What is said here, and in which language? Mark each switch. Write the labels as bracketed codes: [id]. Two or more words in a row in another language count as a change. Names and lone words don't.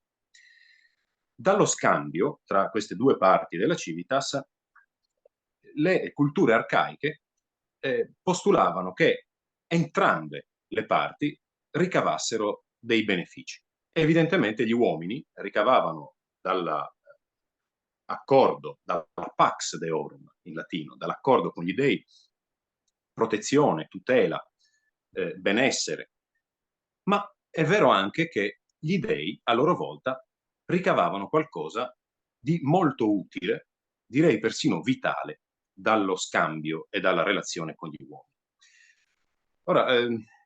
[it] Dallo scambio tra queste due parti della civitas, le culture arcaiche postulavano che entrambe le parti ricavassero dei benefici. Evidentemente gli uomini ricavavano dall'accordo, dalla [la] pax deorum [it] in latino, dall'accordo con gli dei, protezione, tutela, benessere, ma è vero anche che gli dei a loro volta ricavavano qualcosa di molto utile, direi persino vitale, dallo scambio e dalla relazione con gli uomini.